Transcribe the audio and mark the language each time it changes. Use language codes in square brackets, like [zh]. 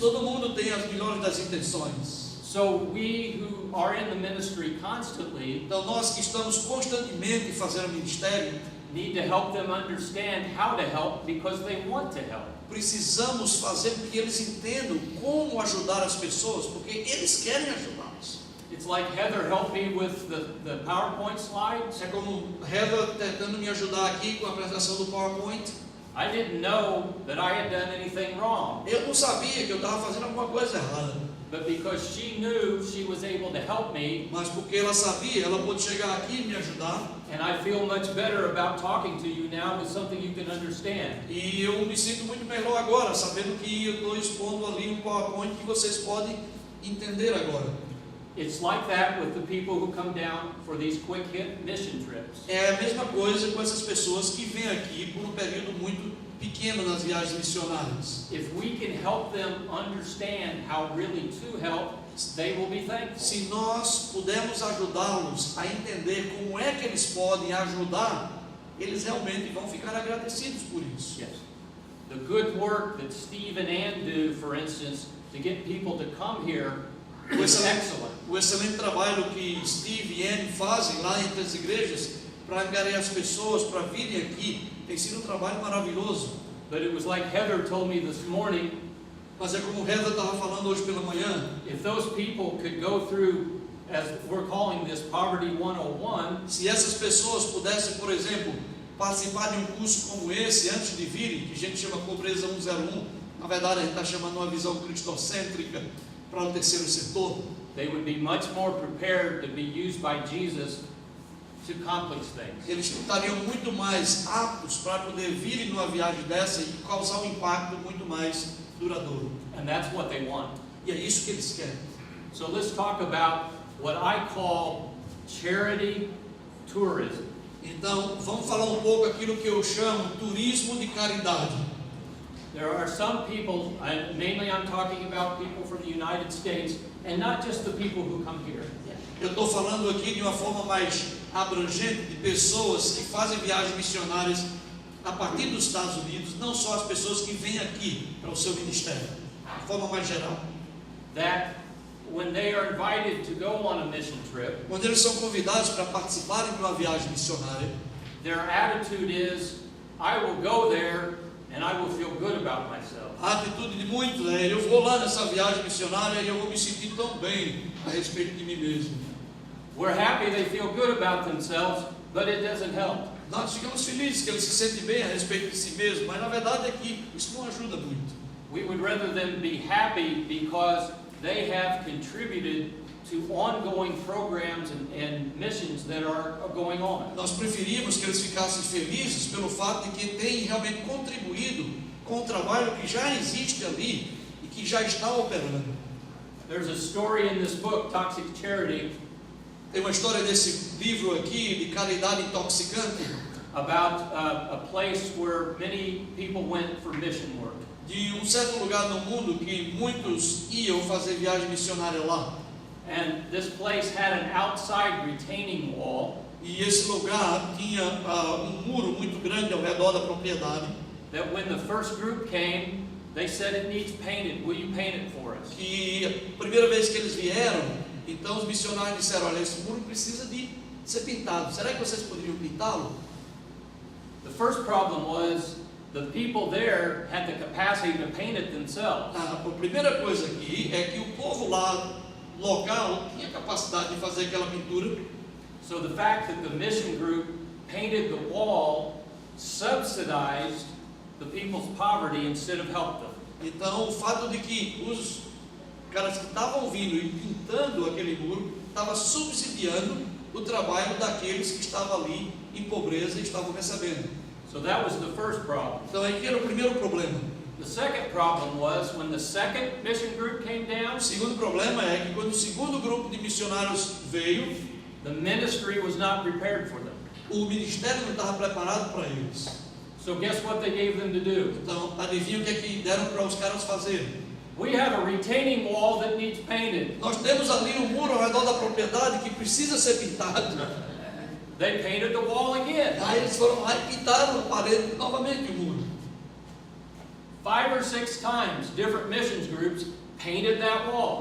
[pt] Todo mundo tem as melhores das intenções. [en] so we who are in the ministry constantly [pt] Então nós que estamos constantemente fazendo ministério, [en] need to help them understand how to help because they want to help. [pt] precisamos fazer com que eles entendam como ajudar as pessoas, porque eles querem ajudá-los. [en] It's like Heather helped me with the PowerPoint slides. [pt] É como Heather tentando me ajudar aqui com a apresentação do PowerPoint. [en] I didn't know that I had done anything wrong, [pt] Eu não sabia que eu estava fazendo alguma coisa errada, [en] but because she knew she was able to help me, [pt] mas porque ela sabia, ela pôde chegar aqui e me ajudar. [en] and I feel much better about talking to you now with something you can understand. [pt] E eu me sinto muito melhor agora, sabendo que eu estou expondo ali um PowerPoint que vocês podem entender agora. [en] It's like that with the people who come down for these quick hit mission trips. [pt] É a mesma coisa com essas pessoas que vêm aqui por um período muito pequeno nas viagens missionárias. [en] If we can help them understand how really to help, they will be thankful. [pt] Se nós pudermos ajudá-los a entender como é que eles podem ajudar, eles realmente vão ficar agradecidos por isso. [en] Yes. The good work that Steve and Ann do, for instance, to get people to come here is excellent. [pt] O excelente trabalho que Steve e Anne fazem lá entre as igrejas para angariar as pessoas para virem aqui tem sido um trabalho maravilhoso. [en] But it was like Heather told me this morning, [pt] Mas é como o Heather estava falando hoje pela manhã, [en] if those people could go through, as we're calling this, Poverty 101, [pt] se essas pessoas pudessem, por exemplo, participar de um curso como esse antes de virem, que a gente chama Pobreza 101, na verdade a gente está chamando uma visão cristocêntrica para o terceiro setor, [en] they would be much more prepared to be used by Jesus to accomplish things. [pt] eles estariam muito mais aptos para poder virem numa viagem dessa e causar um impacto muito mais duradouro. [en] And that's what they want. [pt] E é isso que eles querem. [en] So let's talk about what I call charity tourism. [pt] Então, vamos falar um pouco aquilo que eu chamo turismo de caridade. [en] There are some people, and mainly I'm talking about people from the United States, and not just the people who come here. [pt] Eu estou falando aqui de uma forma mais abrangente de pessoas que fazem viagens missionárias a partir dos Estados Unidos, não só as pessoas que vêm aqui para o seu ministério, de forma mais geral. [en] That when they are invited to go on a mission trip, [pt] Quando eles são convidados para participarem de uma viagem missionária, [en] their attitude is, I will go there and I will feel good about myself. [pt] a atitude de muitos é: eu vou lá nessa viagem missionária e eu vou me sentir tão bem a respeito de mim mesmo. [en] We're happy they feel good about themselves, but it doesn't help. [pt] Nós ficamos felizes que eles se sentem bem a respeito de si mesmos, mas na verdade é que isso não ajuda muito. [en] We would rather them be happy because they have contributed to ongoing programs and missions that are going on. [pt] Nós preferimos que eles ficassem felizes pelo fato de que têm realmente contribuído com o trabalho que já existe ali e que já está operando. [en] There's a story in this book, Toxic Charity, [pt] Tem uma história desse livro aqui de caridade intoxicante, [en] about a place where many people went for mission work. [pt] de um certo lugar no mundo que muitos iam fazer viagem missionária lá. [en] And this place had an outside retaining wall [pt] E esse lugar tinha um muro muito grande ao redor da propriedade, [en] that when the first group came, they said it needs painted. Will you paint it for us? [pt] que a primeira vez que eles vieram, então os missionários disseram: olha, esse muro precisa de ser pintado, será que vocês poderiam pintá-lo? [en] The first problem was the people there had the capacity to paint it themselves. [pt] A primeira coisa aqui é que o povo lá, local, tinha capacidade de fazer aquela pintura. [en] So the fact that the mission group painted the wall subsidized the people's poverty instead of helped them. [pt] Então o fato de que os caras que estavam vindo e pintando aquele muro estava subsidiando o trabalho daqueles que estavam ali em pobreza e estavam recebendo. [en] So that was the first problem. [pt] Então aqui era o primeiro problema. [en] The second problem was when the second mission group came down, [pt] O segundo problema é que quando o segundo grupo de missionários veio, [en] the ministry was not prepared for them. [pt] o ministério não estava preparado para eles. [en] So guess what they gave them to do? [pt] Então, adivinha o que é que deram para os caras fazerem? [en] We have a retaining wall that needs painted. [pt] Nós temos ali um muro ao redor da propriedade que precisa ser pintado. [en] They painted the wall again. [pt] Aí eles foram lá e pintaram a parede novamente, o muro. [en] 5 or 6 times, different missions groups painted that wall.